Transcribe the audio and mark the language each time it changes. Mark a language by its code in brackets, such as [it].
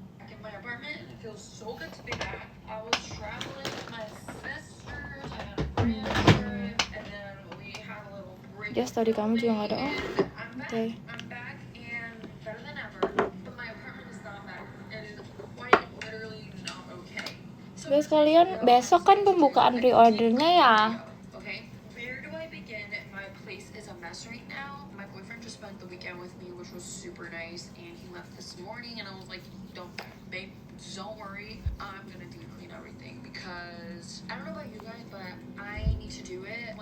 [en] In my apartment, it feels so good to be back. I was traveling with my sisters, I had a grand trip, and then we had a little break. [id] Dia story kamu juga gak ada. Oh, oke. [en] I'm back and better than ever, but my apartment is not back. It is quite literally not okay. So [id] Guys, kalian besok kan pembukaan pre-ordernya ya. [en] okay, where do I begin? My place is a mess right now. My boyfriend just spent the weekend with me, which was super nice, and he left this morning, and I was like, babe, don't worry, I'm gonna deep clean everything because I don't know about you guys, but I need to do it.